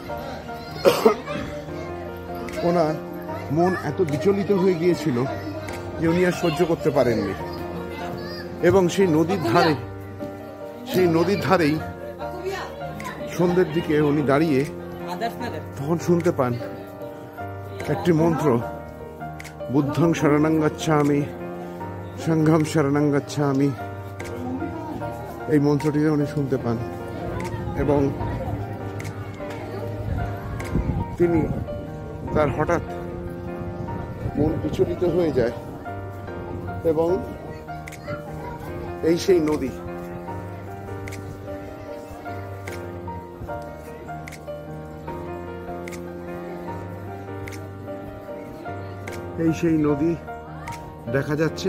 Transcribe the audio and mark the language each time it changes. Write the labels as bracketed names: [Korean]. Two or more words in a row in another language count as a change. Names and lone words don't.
[Bangla] ওনার মন এত বিচলিত হয়ে গিয়েছিল যে উনি আর সহ্য করতে পারেননি এবং সেই নদীর ধারেই সন্ধ্যের দিকে উনি দাঁড়িয়ে তখন শুনতে পান একটি মন্ত্র, [Pali] বুদ্ধং শরণং গচ্ছামি সংঘম শরণং গচ্ছামি। [Bangla] এই মন্ত্রটি উনি শুনতে পান এবং তিনি তার হঠাৎ মন বিচলিত হয়ে যায় এবং এই সেই নদী, এই সেই নদী দেখা যাচ্ছে।